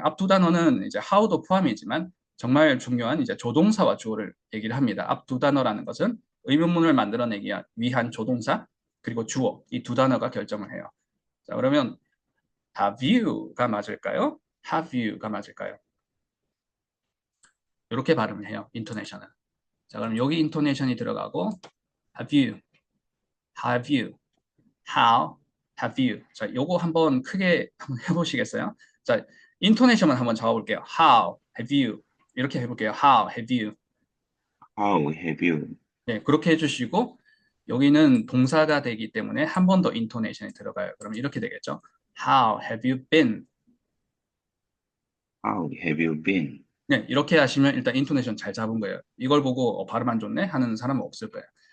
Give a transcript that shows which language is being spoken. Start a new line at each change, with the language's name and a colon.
Korean: 앞두 단어는 이제 how도 포함이지만 정말 중요한 이제 조동사와 주어를 얘기를 합니다. 앞 두 단어라는 것은 의문문을 만들어내기 위한 조동사 그리고 주어 이 두 단어가 결정을 해요. 자, 그러면 have you가 맞을까요? have you가 맞을까요? 이렇게 발음을 해요. 인토네이션은. 자, 그럼 여기 인토네이션이 들어가고
English: have you, have you, how, have you.
Korean: 자, 요거 한번 크게 한번 해보시겠어요? 자, 인토네이션만 한번 잡아볼게요.
English: how, have you
Korean: 이렇게 해볼게요.
English: how, have you. how have you?
Korean: 네, 그렇게 해주시고 여기는 동사가 되기 때문에 한 번 더 인토네이션이 들어가요. 그럼 이렇게 되겠죠.
English: How have you been? How have you been?
Korean: 네, 이렇게 하시면 일단 인토네이션 잘 잡은 거예요. 이걸 보고 발음 안 좋네 하는 사람은 없을 거예요.